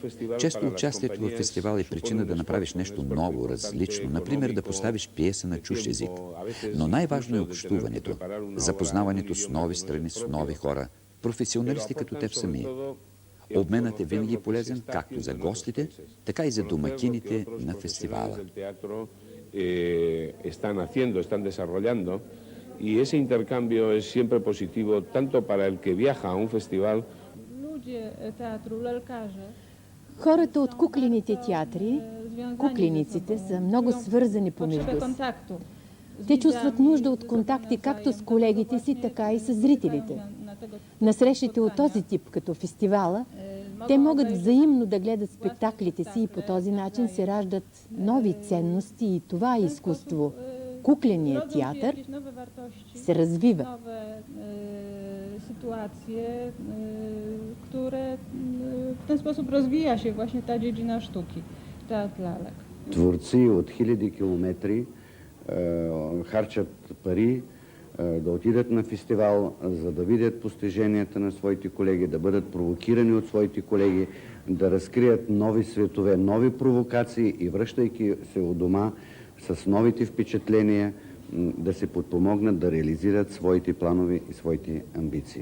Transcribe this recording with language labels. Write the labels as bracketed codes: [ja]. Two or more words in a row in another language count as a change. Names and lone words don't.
[bg] Често участието в фестивал е причина да направиш нещо ново, различно, например да поставиш пиеса на чужд език. Но най-важно е общуването, запознаването с нови страни, с нови хора, професионалисти като теб самия. Обменът е винаги полезен както за гостите, така и за домакините на фестивала. [es] Y ese intercambio es siempre positivo tanto para el que viaja a un festival. [bg] Хората от куклените театри, куклениците, са много свързани помежду си. Те чувстват нужда от контакти както с колегите си, така и с зрителите. На срещите от този тип, като фестивала, те могат взаимно да гледат спектаклите си и по този начин се раждат нови ценности и това изкуство. Kukleniят театър се развива. [pl] Sytuacje, które w ten sposób rozwija się właśnie ta dziedzina sztuki, teatr lalek. [bg] Творци от хиляди километри харчат пари да отидат на фестивал, за да видят постиженията на своите колеги, да бъдат провокирани от своите колеги, да разкрият нови светове, нови провокации и връщайки се у дома с новите впечатления, да се подпомогнат да реализират своите планове и своите амбиции.